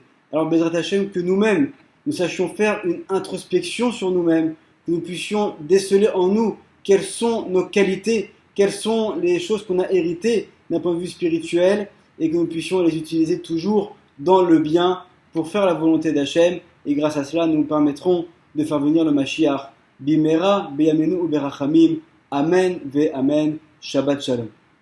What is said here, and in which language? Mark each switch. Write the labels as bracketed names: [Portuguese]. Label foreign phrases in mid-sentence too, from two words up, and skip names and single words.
[French] Alors, [Hebrew] בעזרת השם, [French] que nous-mêmes, nous sachions faire une introspection sur nous-mêmes, que nous puissions déceler en nous quelles sont nos qualités, quelles sont les choses qu'on a héritées d'un point de vue spirituel, et que nous puissions les utiliser toujours dans le bien pour faire la volonté d'Hachem, et grâce à cela, nous permettrons de faire venir le Mashiach. [Hebrew] במהרה, בימינו וברחמים. אמן ואמן. שבת שלום.